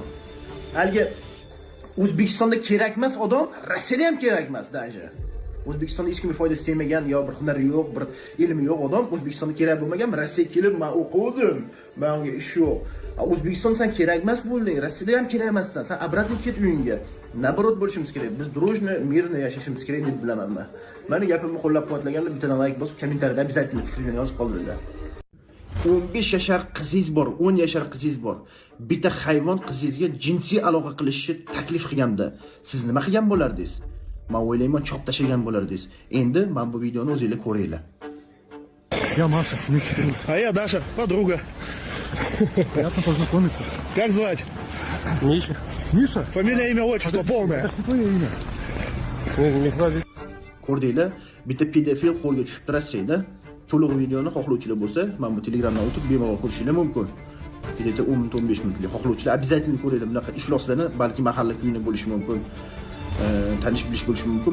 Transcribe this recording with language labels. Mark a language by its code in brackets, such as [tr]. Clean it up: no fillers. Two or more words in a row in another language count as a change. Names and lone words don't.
[uz] Haligi O'zbekistonda kerak emas odam, Rossiyada ham kerak emas даже. O'zbekistonda hech kimga foydasi tegmagan yo bir hunari yo'q, bir ilmi yo'q odam O'zbekistonda kerak bo'lmagan, Rossiyaga kelib men o'qidim, menga ish yo'q. O'zbekistonda sen kerak emas bo'lding, Rossiyada ham kerak emassan, sen обратно ket uyingga. Nabrot bo'lishimiz kerak. Biz [ru] дружно, мирно [uz] yashashimiz kerak deb bilaman men. Meni gapimni qo'llab-quvvatlaganlar bittadan like bosib, kommentariyada обязательно fikringizni yozib qoldiringlar. 15 yashar qizingiz bor, 10 yashar qizingiz bor. Bitta hayvon qizingizga jinsiy aloqa qilishni taklif qilganda, siz nima qilgan bo'lardingiz? Men o'ylayman, chop tashlagan bo'lardingiz. Endi men bu videoni o'zingizlar ko'ringlar. [ru] Я Маша, мне 14. А я Даша, подруга. Приятно познакомиться. Как звать? Миша. Миша? Фамилия, имя, отчество полное. Это твое имя. [uz] Ko'rdinglar, bitta pedofil qo'lga tushibdi Rossiyada. To'liq videoni xohlovchilar bo'lsa, men bu Telegramdan o'tib bemalol ko'rishingiz mumkin. Keleta 10-15 minutlik xohlovchilar обязательно ko'ringlar. Bunaqa ifloslarni, balki mahalla kuyini bo'lishi mumkin. Tanish bilish bo'lishi mumkin.